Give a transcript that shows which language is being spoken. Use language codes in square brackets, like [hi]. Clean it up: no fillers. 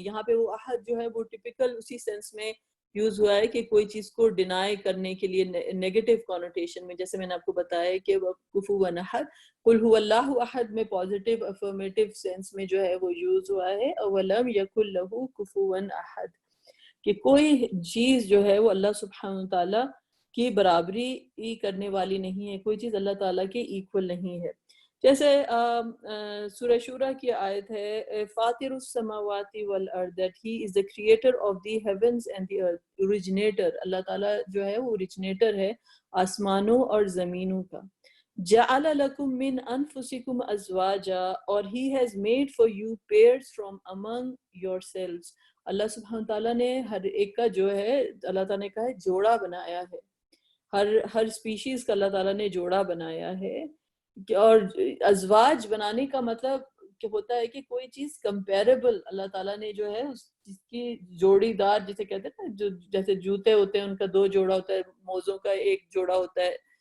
[ur] یہاں پہ وہ احد جو ہے وہ ٹپیکل اسی سینس میں یوز ہوا ہے کہ کوئی چیز کو ڈینائی کرنے کے لیے نیگیٹو کونوٹیشن میں، جیسے میں نے آپ کو بتایا کہ کفوان احد، [ar] قل هو اللہ احد [ur] میں پازیٹیو افرمیٹیو سینس میں جو ہے وہ یوز ہوا ہے. [ar] اولم یکن لہ کفوان احد، [ur] کہ کوئی چیز جو ہے وہ اللہ سبحانہ تعالیٰ کی برابری کرنے والی نہیں ہے، کوئی چیز اللہ تعالیٰ کے ایکول نہیں ہے. جیسے سورہ شورہ کی آیت ہے [ar] فاطر السماوات والارض، [en] that he is the creator of the heavens and the earth. [ur] originator، اللہ تعالیٰ جو ہے وہ originator ہے آسمانوں اور زمینوں کا. [ar] جعل لکم من انفسکم ازواجا، [en] اور he has made for you pairs from among yourselves. [ur] اللہ سبحانہ تعالیٰ نے ہر ایک کا جو ہے اللہ تعالیٰ نے کہا ہے جوڑا بنایا ہے، ہر سپیشیز کا اللہ تعالیٰ نے جوڑا بنایا ہے. اور ازواج بنانے کا مطلب کہ ہوتا ہے کہ کوئی چیز کمپیریبل اللہ تعالیٰ نے جو ہے اس چیز کی جوڑی دار، جسے کہتے ہیں نا، جو جیسے جوتے ہوتے ہیں ان کا دو جوڑا ہوتا ہے، موزوں کا ایک جوڑا ہوتا ہے.